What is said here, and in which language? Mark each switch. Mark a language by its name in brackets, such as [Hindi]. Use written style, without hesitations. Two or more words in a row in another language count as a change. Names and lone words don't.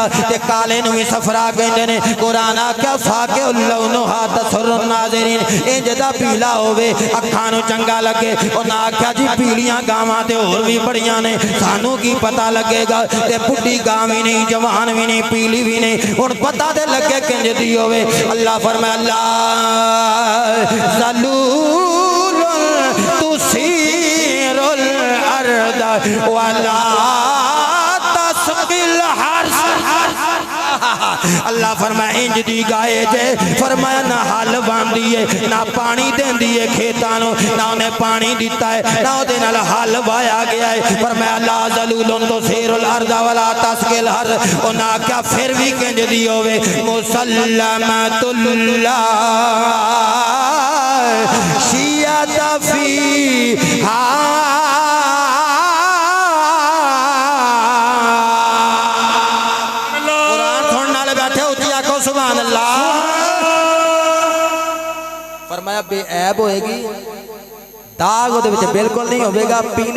[Punjabi] تے کالے نوں بھی صفرا کہندے نے قرآن آکھیا [Arabic] فاقع لونها تسر الناظرين [Punjabi] اینج دا پیلا ہووے اکھاں نوں چنگا لگے اونہاں آکھیا جی پیلیاں گاواں تے ہور بھی بڑیاں نے سانوں کی پتا لگے گا تے بڈھی گاں بھی نہیں جوان بھی نہیں پیلی بھی نہیں ہن پتا تے لگے کنج دی ہووے اللہ فرمایا اللہ [Arabic] ذلول تثير الأرض ولا تسقي الحرث [Punjabi] اللہ فرمایا اینج دی گاں جے فرمایا نہ ہل باندھی ہے نہ پانی دیندی ہے کھیتاں نوں نہ اونہے پانی دتا ہے نہ اوہدے نال ہل وایا گیا ہے فرمایا [Arabic] لا ذلول تثير الأرض ولا تسقي الحرث [Punjabi] اونہاں آکھیا فیر بھی کنج دی ہووے مسلمة لا [Arabic] شية فيها [Punjabi] فرمایا بے عیب ہوئے گی داغ اوہدے وچ بالکل نہیں ہووے گا پیلی